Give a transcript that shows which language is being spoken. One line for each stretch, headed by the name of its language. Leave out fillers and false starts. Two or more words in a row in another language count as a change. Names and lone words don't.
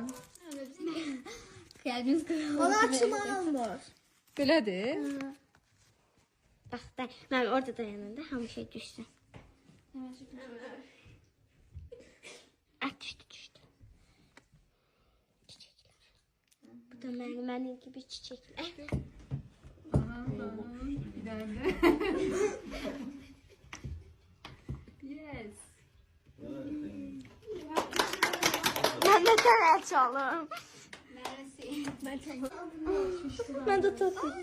Azerbaijani: Xəyalimiz qırılır. Onu açmaq olmur. Belədir. Bax, mən orada dayananda hamı şey düşsün. Düşdü.
Turkish: Çiçekler. Bu da mənim gibi çiçekler.
Azerbaijani: Bir dənə. Yes.
Turkish: Ben de sana çalım. Ben de tutayım.